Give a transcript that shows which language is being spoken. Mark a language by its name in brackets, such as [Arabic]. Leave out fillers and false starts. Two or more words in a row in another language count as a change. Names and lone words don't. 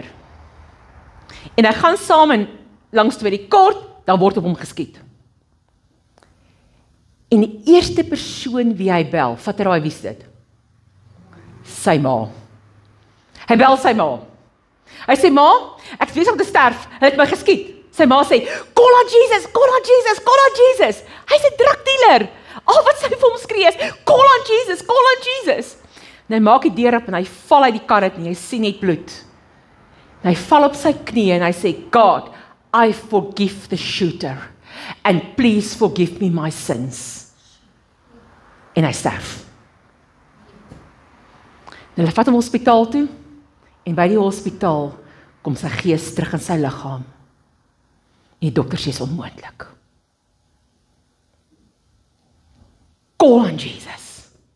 [Afrikaans] En hy gaan saam en langs die kort, dan word op hom geskiet. En die eerste persoon wie hy bel, vat raai wie is dit? Sy ma. Hy bel sy ma. Hy sê, ma, ek is besig om te sterf, hulle het my geskiet. Sy ma sê, [English] call on Jesus, call on Jesus, call on Jesus. [Afrikaans] Hy's 'n drugdealer. Al wat sy vir hom skree is, [English] call on Jesus, call on Jesus. [Afrikaans] En hy maak die deur op en hy val uit die kar uit en hy sien net bloed. En hy val op sy knieë en hy sê, God, [English] I forgive the shooter and please forgive me my sins. [Afrikaans] En hy sterf. En hulle vat hom hospitaal toe en by die hospitaal kom sy gees terug in sy liggaam. En die dokter sê is onmoontlik. [English] Call on Jesus.